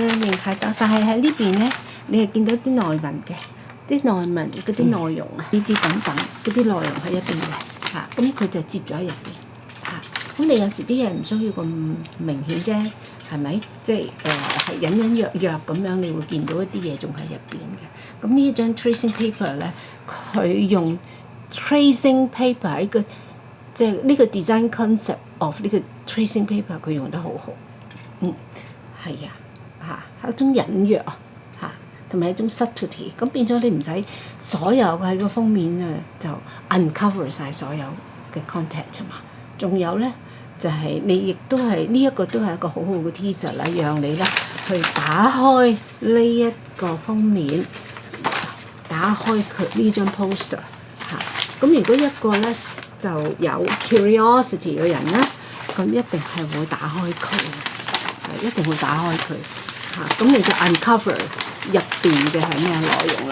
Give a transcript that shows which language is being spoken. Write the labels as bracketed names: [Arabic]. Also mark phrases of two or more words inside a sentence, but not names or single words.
[Cantonese] 未睇到，但係喺呢邊咧，你係見到啲內文嘅，啲內文嗰啲內容啊，呢啲等等嗰啲內容喺一邊嘅嚇，咁佢就接咗喺入邊嚇。咁你有時啲嘢唔需要咁明顯啫，係咪？即係係隱隱約約咁樣，你會見到一啲嘢仲喺入邊嘅。咁呢一張 [English] tracing paper [Cantonese] 咧，佢用 [English] tracing paper [Cantonese] 喺個即係呢個 [English] design concept of [Cantonese] 呢個 [English] tracing paper [Cantonese] 佢用得好好，係啊，係一種隱約嚇，同埋一種 subtlety， 咁變咗你唔使所有喺個封面啊就 uncover 晒所有嘅 content 嘛，仲有咧就係你亦都係呢一個都係一個好好嘅 teaser 啦，讓你咧去打開呢一個封面，打開佢呢張 poster 嚇，咁如果一個咧就有 curiosity 嘅人咧，咁一定係會打開佢，一定會打開佢嚇。咁你就 uncover 入邊嘅係咩內容啦？